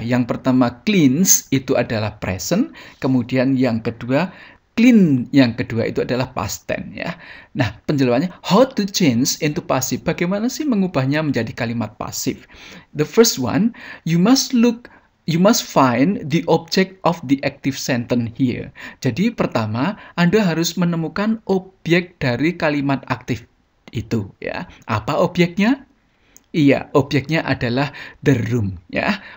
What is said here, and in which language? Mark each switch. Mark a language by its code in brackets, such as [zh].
[id] Yang pertama cleans itu adalah present, kemudian yang kedua clean, yang kedua itu adalah past tense ya. Nah, penjelasannya [en] how to change into passive. [id] Bagaimana sih mengubahnya menjadi kalimat pasif? [en] The first one, you must find the object of the active sentence here. [id] Jadi pertama, Anda harus menemukan objek dari kalimat aktif itu ya. Apa objeknya? Iya, objeknya adalah [en] the room [id] ya.